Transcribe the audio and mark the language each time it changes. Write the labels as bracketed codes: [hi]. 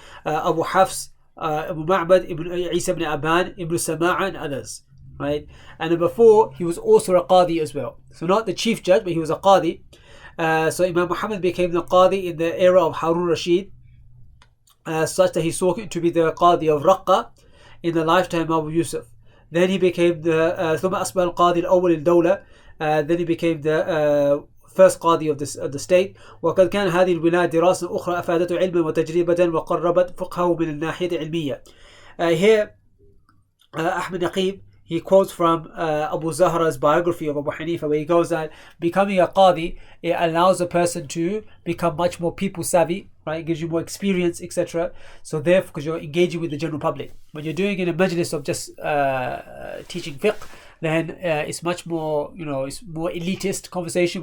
[en] Abu Hafs, Abu Ma'bad ibn Isa ibn Aban, ibn Sama'a, and others. Right? And number 4, he was also a qadi as well. So not the chief judge, but he was a qadi. So Imam Muhammad became the qadi in the era of Harun Rashid, such that he sought to be the qadi of Raqqa in the lifetime of Abu Yusuf. Then he became the [ar] ثم أصبح القاضي الأول للدولة. [en] Then he became the first قاضي of the state. [ar] وقد كان هذه الولاية دراسة أخرى أفادته علما وتجربة وقربت فقهه من الناحية العلمية. [en] Here Ahmed Naqib, he quotes from Abu Zahra's biography of Abu Hanifa, where he goes that becoming a qadi, it allows a person to become much more people savvy, right? It gives you more experience, etc. So therefore, because you're engaging with the general public, when you're doing in a majlis of just teaching fiqh, then it's much more, it's more elitist conversation.